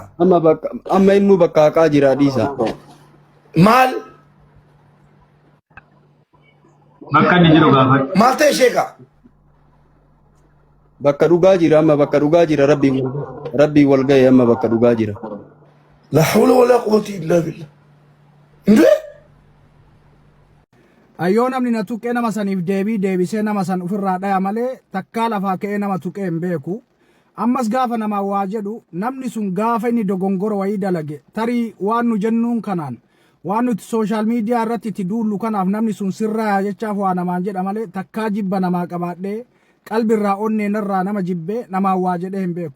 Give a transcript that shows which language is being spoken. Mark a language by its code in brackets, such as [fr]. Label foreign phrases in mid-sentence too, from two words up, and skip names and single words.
[om] Amma inni bakka haqaa jira dhiisa. Maal? Bakka inni jiru gaafa. Maal ta'e Sheekaa? Bakka dhugaa jira amma bakka dhugaa jira rabbii wal ga'e amma bakka dhugaa jira. [ar] لا حول ولا قوة إلا بالله. [om] Ndee? Ayyoo namni na tuqee nama saniif deebisee nama san ofirraa dhaya malee takkaa lafaa ka'ee nama tuqee hin beeku. Ammas gaafa nama waa jedhu namni sun gaafa inni dogongoro wayii dalage tarii waan nu jennuun kanaan waan nuti [en] sooshaal miidiyaa [om] irratti itti duullu kanaaf namni sun sirraa jechaaf waa namaan jedha malee takkaa jibba namaa qabaadhee qalbirraa onneenarraa nama jibbee namaa waa jedhee hin beeku.